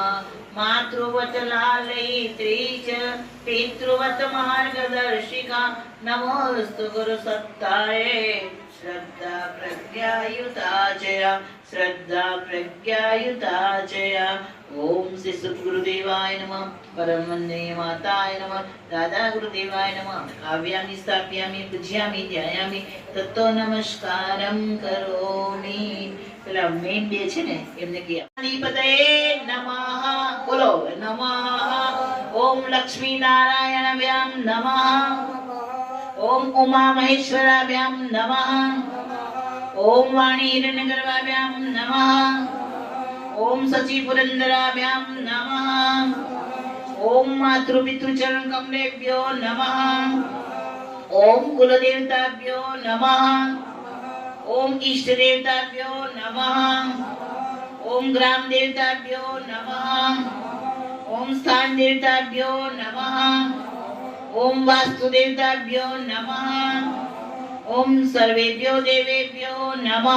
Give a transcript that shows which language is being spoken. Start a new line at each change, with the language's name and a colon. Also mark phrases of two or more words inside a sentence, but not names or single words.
Sanskrit: मातृवत लालयित्री च पितृवत मार्गदर्शिका नमोस्तु गुरुसत्ताये श्रद्धा प्रज्ञायुता जया श्रद्धा प्रज्ञायुता जया। ओम श्री सद्गुरुदेवाय नमः। परम वंदनीय माताय नमः। दादा गुरुदेवाय नमः। आव्यामि स्थाप्यामि पूज्यामि ध्यायामि तत्तो नमस्कारं करोमि।
Gujarati: પેલા મેન બે છે ને એમને કે
Sanskrit: અધિપતये નમઃ
Gujarati: બોલો નમઃ।
Sanskrit: ઓમ લક્ષ્મી નારાયણાભ્યામ નમઃ। ઓમ ઉમા મહેશ્વરાભ્યામ નમઃ। ઓમ વાણી હિરણ્યગર્ભાભ્યામ નમઃ। ઓમ સચી પુરંદરાભ્યામ નમઃ। ઓમ માતૃ પિતૃ ચરણ કમલેભ્યો નમઃ। ઓમ કુલદેવતાભ્યો નમઃ। ओम इष्ट देवताभ्यो नमः। ओम ग्राम देवताभ्यो नमः। ओम स्थान देवताभ्यो नमः। ओम वास्तु देवताभ्यो नमः। ओम सर्वेभ्यो देवेभ्यो नमः।